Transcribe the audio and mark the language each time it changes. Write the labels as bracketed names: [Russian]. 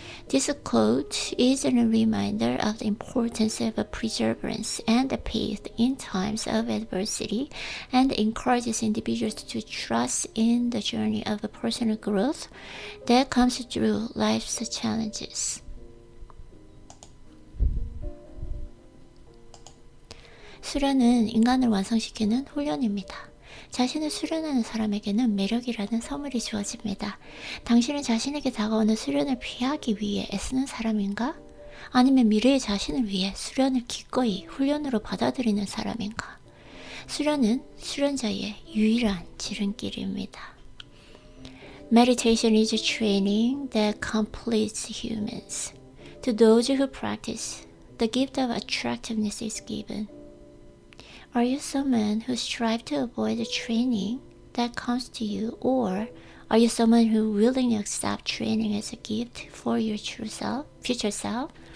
[English] This quote is a reminder of the importance of perseverance and faith in times of adversity and encourages individuals to trust in the journey of personal growth that comes through life's challenges. [Korean] 수련은 인간을 완성시키는 훈련입니다. 자신을 수련하는 사람에게는 매력이라는 선물이 주어집니다. 당신은 자신에게 다가오는 수련을 피하기 위해 애쓰는 사람인가? 아니면 미래의 자신을 위해 수련을 기꺼이 훈련으로 받아들이는 사람인가? 수련은 수련자의 유일한 지름길입니다. [English] Meditation is a training that completes humans. To those who practice, the gift of attractiveness is given. Are you someone who strives to avoid the training that comes to you, or are you someone who willingly accepts training as a gift for your future self?